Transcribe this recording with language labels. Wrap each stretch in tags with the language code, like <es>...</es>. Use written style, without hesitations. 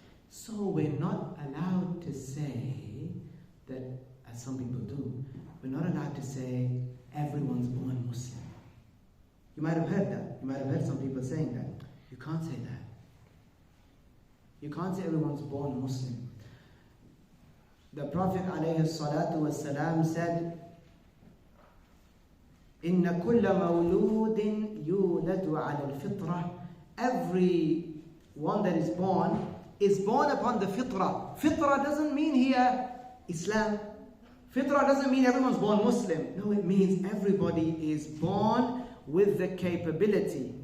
<en>So we're not allowed to say that, as some people do, we're not allowed to say everyone's born Muslim. You might have heard that. You might have heard some people saying that. You can't say that. You can't say everyone's born Muslim. The Prophet ﷺ said,</en> <ar>إِنَّ كُلَّ مَوْلُودٍ يُولَدُ عَلَى الْفِطْرَةِ.</ar> <en>Every one that is born upon the fitrah. Fitrah doesn't mean here Islam. Fitrah doesn't mean everyone's born Muslim. No, it means everybody is born with the capability.</en>